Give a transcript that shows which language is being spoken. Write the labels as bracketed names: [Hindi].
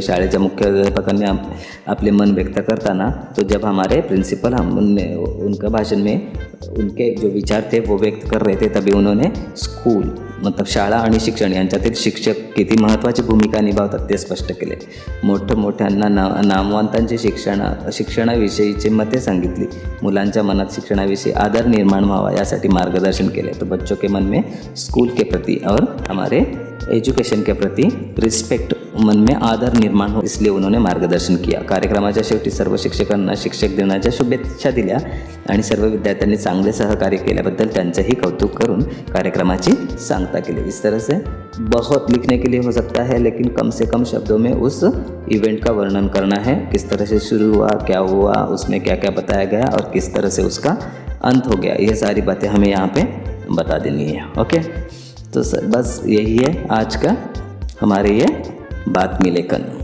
[Marathi] शाळेच्या मुख्याध्यापकांनी [Hindi] अपने मन व्यक्त करताना, तो जब हमारे प्रिंसिपल उनका भाषण में उनके जो विचार थे वो व्यक्त कर रहे थे, तभी उन्होंने स्कूल मतलब [Marathi] शाळा आणि शिक्षण यांच्यातील शिक्षक किती महत्त्वाची भूमिका निभावतात ते स्पष्ट केले। मोठ्यांना नामवंतांची शिक्षणाविषयीची मते सांगितली। मुलांच्या मनात शिक्षणाविषयी आदर निर्माण व्हावा यासाठी मार्गदर्शन केले। [Hindi] तो बच्चों के मन में स्कूल के प्रति और हमारे एजुकेशन के प्रति रिस्पेक्ट, मन में आदर निर्माण हो, इसलिए उन्होंने मार्गदर्शन किया। [Marathi] कार्यक्रमाच्या शेवटी सर्व शिक्षकांना शिक्षक दिनाच्या शुभेच्छा दिल्या आणि सर्व विद्यार्थ्यांनी चांगले सहकार्य केल्याबद्दल त्यांचंही कौतुक करून कार्यक्रमाची सांगता केली। [Hindi] इस तरह से बहुत लिखने के लिए हो सकता है, लेकिन कम से कम शब्दों में उस इवेंट का वर्णन करना है। किस तरह से शुरू हुआ, क्या हुआ, उसमें क्या क्या बताया गया और किस तरह से उसका अंत हो गया, ये सारी बातें हमें यहाँ पे बता देनी है। ओके, तो बस यही है आज का हमारे ये बातमी लेखन।